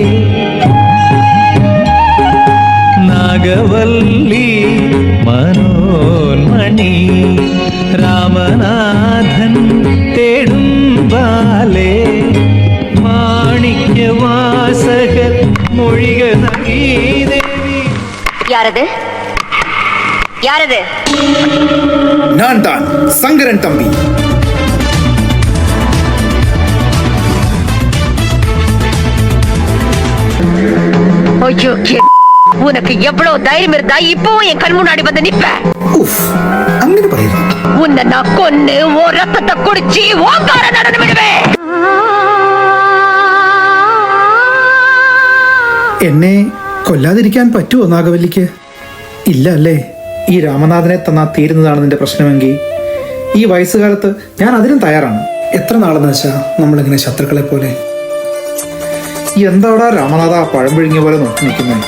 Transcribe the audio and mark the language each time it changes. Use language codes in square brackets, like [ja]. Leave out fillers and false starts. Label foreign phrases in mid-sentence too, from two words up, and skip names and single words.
[ml] നാഗവല്ലി മനോന്മണി രാമനാഥൻ തേടും ബാലേ മാണിക്യവാസകർ മൊഴിക ദേവി. [ta] யாரது யாரது [ml] ഞാൻ താൻ ശങ്കരൻ തമ്പി. [ta] ஐயோ உனக்கு எவ்வளவு தைரியம் இருந்தா இப்பவும் என் கண் முன்னாடி வந்து நிப்ப [ml] അങ്ങനെ പറയുന്നു. [ta] உன்னை நான் கொன்னு ஓ ரத்தத்தை குடிச்சு ஓங்கார நடந்து விடுவேன். [ml] എന്നെ കൊല്ലാതിരിക്കാൻ പറ്റുമോ നാഗവല്ലിക്ക്? ഇല്ല അല്ലേ? ഈ രാമനാഥനെ തന്നാ തീരുന്നതാണ് നിന്റെ പ്രശ്നമെങ്കിൽ ഈ വയസ്സുകാലത്ത് ഞാൻ അതിനും തയ്യാറാണ്. എത്ര നാളെന്ന് വെച്ചാ നമ്മളിങ്ങനെ ശത്രുക്കളെ പോലെ. എന്താടാ രാമനാഥ പഴം പിഴുങ്ങിയ പോലെ നോക്കി നിൽക്കുന്നത്?